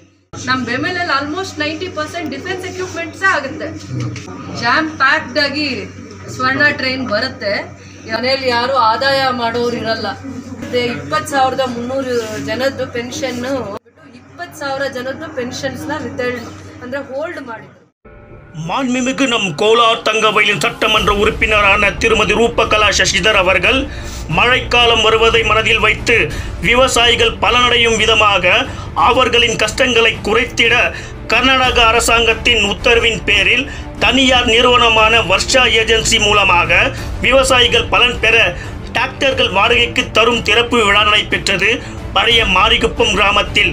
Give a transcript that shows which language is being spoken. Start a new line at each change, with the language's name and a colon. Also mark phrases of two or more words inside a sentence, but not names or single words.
Kannada: ನಮ್ಮ ಬೆಮೆಲಲ್ಲಿ
English: almost 90% defence equipments
Kannada: ಆಗುತ್ತೆ.
English: jam packed
Kannada: ಆಗಿ ಸ್ವರ್ಣ ಟ್ರೈನ್ ಬರುತ್ತೆ. ಮನೆಯಲ್ಲಿ ಯಾರು ಆದಾಯ ಮಾಡೋರು ಇರಲ್ಲ. 20,300 ಜನದ್ದು ಪೆನ್ಷನ್ನು 20,000 ಜನದ್ದು ಪೆನ್ಷನ್ಸ್ನ ವಿತರಣೆ ಅಂದರೆ ಹೋಲ್ಡ್ ಮಾಡಿದ್ರು.
Tamil: மாண்புமிகு நம் கோலார் தங்கவயலின் சட்டமன்ற உறுப்பினரான திருமதி ரூபகலா சசிதர் அவர்கள் மழைக்காலம் வருவதை மனதில் வைத்து விவசாயிகள் பலனடையும் விதமாக அவர்களின் கஷ்டங்களை குறைத்திட கர்நாடக அரசாங்கத்தின் உத்தரவின் பேரில் தனியார் நிறுவனமான வர்ஷா ஏஜென்சி மூலமாக விவசாயிகள் பலன் பெற டிராக்டர்கள் வாடகைக்கு தரும் திறப்பு விழா நடைபெற்றது பழைய மாரிகுப்பம் கிராமத்தில்.